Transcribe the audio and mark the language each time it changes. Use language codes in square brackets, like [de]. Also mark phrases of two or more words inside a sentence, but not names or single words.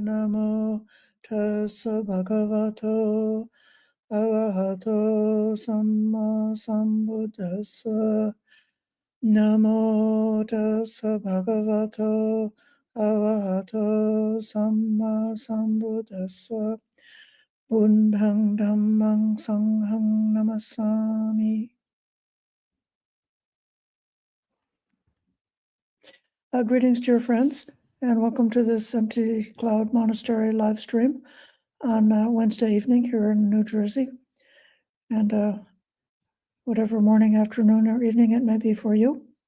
[pi] Namo tassa bhagavato arahato samma sambuddhassa. Namo tassa bhagavato arahato samma sambuddhassa. Buddhang dhammang sanghang namasami. [en] Greetings, dear friends, and welcome to this Empty Cloud Monastery live stream on Wednesday evening here in New Jersey, and whatever morning, afternoon, or evening it may be for you.